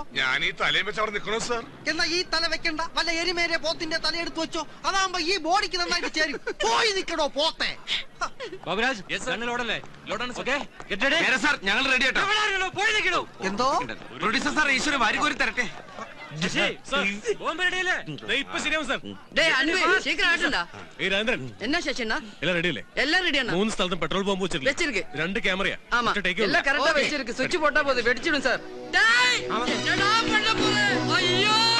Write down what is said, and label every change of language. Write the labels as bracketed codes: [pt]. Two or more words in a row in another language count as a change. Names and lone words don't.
[ml] ഞാൻ ഈ തലയും വെച്ച് അവിടെ നിൽക്കണോ സാർ? എന്നാ ഈ തല വെക്കണ്ട, വല്ല എരിമേരെ പോത്തിന്റെ തലയെടുത്ത് വെച്ചോ. അതാകുമ്പോ ഈ ബോഡിക്ക് നന്നായിട്ട് ചേരും. പോയി നിൽക്കണോ പോത്തെ. ഞങ്ങൾ റെഡി ആട്ടോ. എന്തോ പ്രൊഡ്യൂസർ സാർ ഈശ്വര വാരികോരി തരട്ടെ. [ta] என்ன சேஷன்னா எல்லாம் ரெடியில எல்லாம் ரெடியானா 3 ஸ்தலத்துல பெட்ரோல் பம்ப் வச்சிருக்கு 2 கேமரா ஆமா எல்லாம் கரெக்ட்டா வெச்சிருக்கு சுவிட்ச் போட்டா போது வெடிச்சிடும் சார் டேய் என்னடா பண்ண போற ஐயோ